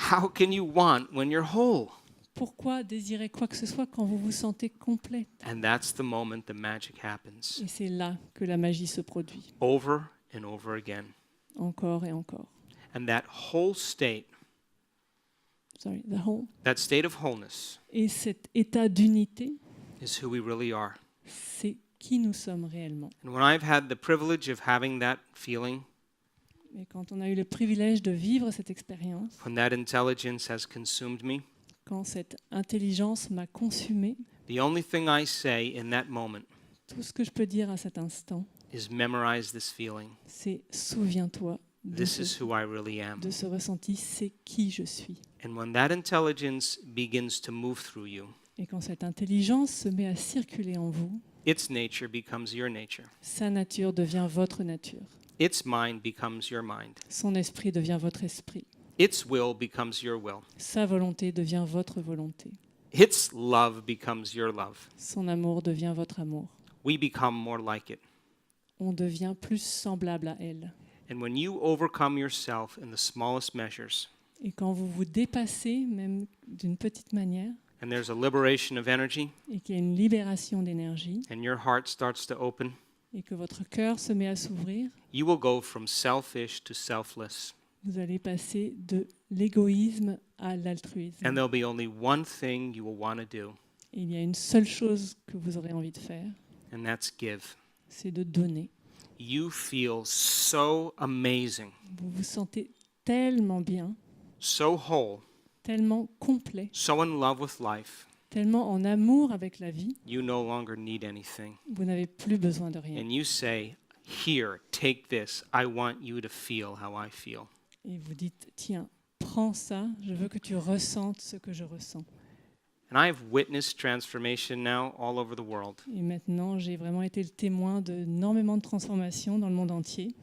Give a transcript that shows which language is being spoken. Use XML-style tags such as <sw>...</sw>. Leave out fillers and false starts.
<en>How can you want when you're whole?</en> <fr>Pourquoi désirer quoi que ce soit quand vous vous sentez complète?</fr> <en>And that's the moment the magic happens.</en> <fr>Et c'est là que la magie se produit,</fr> <en>Over and over again.</en> <fr>encore et encore.</fr> <en>And that whole state, that state of wholeness,</en> <fr>Et cet état d'unité,</fr> <en>is who we really are.</en> <fr>c'est qui nous sommes réellement.</fr> <en>And when I've had the privilege of having that feeling,</en> <fr>Et quand on a eu le privilège de vivre cette expérience,</fr> <en>when that intelligence has consumed me,</en> <fr>quand cette intelligence m'a consumé,</fr> <en>the only thing I say in that moment</en> <fr>tout ce que je peux dire à cet instant,</fr> <en>is memorize this feeling.</en> <fr>c'est souviens-toi</fr> <en>This is who I really am.</en> <fr>de ce ressenti, c'est qui je suis.</fr> <en>And when that intelligence begins to move through you,</en> <fr>Et quand cette intelligence se met à circuler en vous,</fr> <en>its nature becomes your nature.</en> <fr>sa nature devient votre nature.</fr> <en>Its mind becomes your mind.</en> <fr>Son esprit devient votre esprit.</fr> <en>Its will becomes your will.</en> <fr>Sa volonté devient votre volonté.</fr> <en>Its love becomes your love.</en> <fr>Son amour devient votre amour.</fr> <en>We become more like it.</en> <fr>On devient plus semblable à elle.</fr> <en>And when you overcome yourself in the smallest measures,</en> <fr>Et quand vous vous dépassez, même d'une petite manière,</fr> <en>and there's a liberation of energy,</en> <fr>et qu'il y a une libération d'énergie,</fr> <en>and your heart starts to open,</en> <fr>et que votre cœur se met à s'ouvrir,</fr> <en>you will go from selfish to selfless.</en> <fr>vous allez passer de l'égoïsme à l'altruisme.</fr> <en>And there'll be only one thing you will want to do,</en> <fr>Et il y a une seule chose que vous aurez envie de faire,</fr> <en>and that's give.</en> <fr>c'est de donner.</fr> <en>You feel so amazing,</en> <fr>Vous vous sentez tellement bien,</fr> <en>so whole,</en> <fr>tellement complet,</fr> <en>so in love with life,</en> <fr>tellement en amour avec la vie,</fr> <en>you no longer need anything.</en> <fr>vous n'avez plus besoin de rien.</fr> <en>And you say, here, take this. I want you to feel how I feel.</en> <fr>Et vous dites, tiens, prends ça, je veux que tu ressentes ce que je ressens.</fr> <en>And I've witnessed transformation now all over the world.</en> <fr>Et maintenant, j'ai vraiment été le témoin d'énormément de transformations dans le monde entier.</fr>